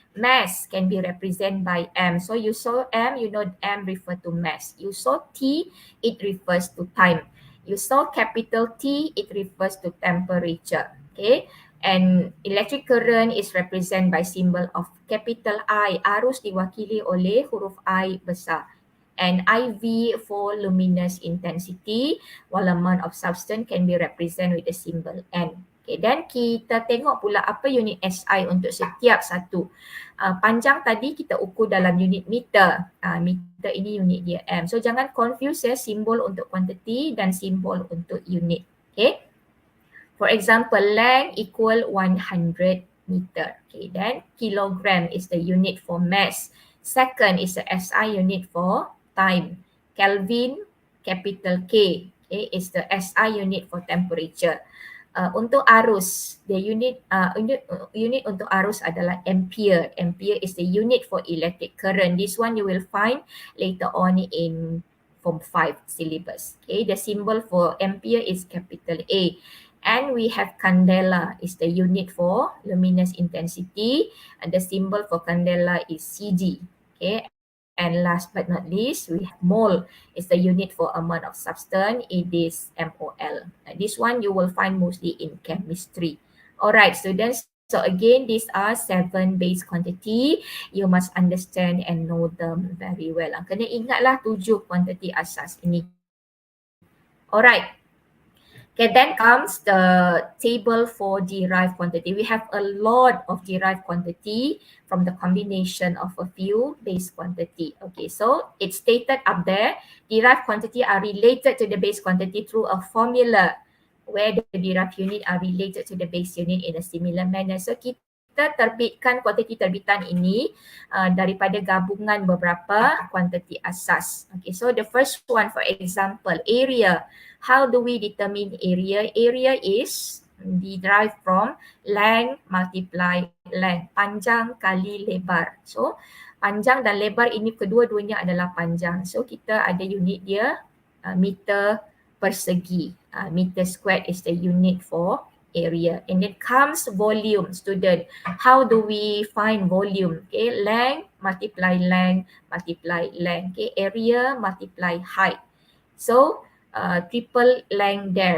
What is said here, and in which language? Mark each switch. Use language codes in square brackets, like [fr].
[en] Mass can be represented by M. So you saw M, you know M refer to mass. You saw T, it refers to time. You saw capital T, it refers to temperature, okay? And electric current is represented by symbol of capital I. [ms] Arus diwakili oleh huruf I besar. [en] And IV for luminous intensity, while amount of substance can be represented with the symbol N. [ms] Okay, dan kita tengok pula apa unit SI untuk setiap satu. Panjang tadi kita ukur dalam unit meter. Meter ini unit dia M. So jangan confuse simbol untuk quantity dan simbol untuk unit. Okay. [en] For example, length equal 100 meter. Okay, then kilogram is the unit for mass. Second is the SI unit for time. Kelvin, capital K, okay, is the SI unit for temperature. [ms] Untuk arus, [en] the unit [ms] untuk arus adalah ampere. [en] Ampere is the unit for electric current. This one you will find later on in Form 5 syllabus. Okay, the symbol for ampere is capital A. And we have candela is the unit for luminous intensity, and the symbol for candela is CD. Okay. And last but not least, we have mole is the unit for amount of substance. It is MOL. This one you will find mostly in chemistry. Alright, students. So again, these are 7 base quantity. You must understand and know them very well. [ms] Kena ingatlah 7 kuantiti asas ini. Alright. [en] Okay, then comes the table for derived quantity. We have a lot of derived quantity from the combination of a few base quantity. Okay, so it's stated up there, derived quantity are related to the base quantity through a formula where the derived unit are related to the base unit in a similar manner. [ms] So kita terbitkan kuantiti terbitan ini daripada gabungan beberapa kuantiti asas. [en] Okay, so the first one, for example, area. How do we determine area? Area is derived from length multiply length, [ms] panjang kali lebar. So panjang dan lebar ini kedua-duanya adalah panjang. So kita ada unit dia meter persegi. [en] Meter squared is the unit for area. And then comes volume, student. How do we find volume? Okay, length multiply length multiply length. Okay, area multiply height. So triple length there.